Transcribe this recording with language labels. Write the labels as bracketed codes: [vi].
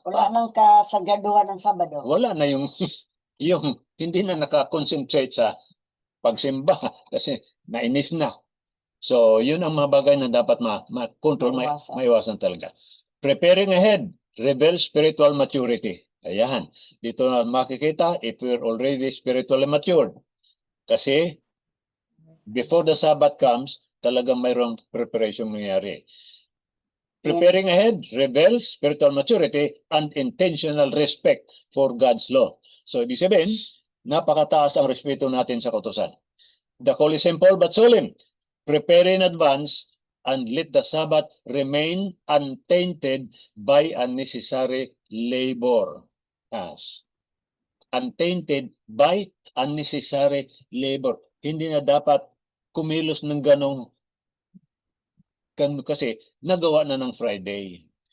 [tl] Wala nang kasagaduhan ng Sabado. Wala na yung hindi na nakakonsentrate sa pagsimba kasi nainis na. So, yun ang mga bagay na dapat ma-control, maiwasan talaga. [en] Preparing ahead reveals spiritual maturity. [tl] Ayan. Dito na makikita [en] if we're already spiritually matured. [tl] Kasi [en] before the Sabbath comes, [tl] talagang mayroong preparation nangyari. [en] Preparing ahead reveals spiritual maturity and intentional respect for God's law. [tl] So, ibig sabihin, napakataas ang respeto natin sa kautusan. [en] The call is simple but solemn. Prepare in advance and let the Sabbath remain untainted by unnecessary labor. Untainted by unnecessary labor. [tl] Hindi na dapat kumilos ng ganong kasi nagawa na ng Friday.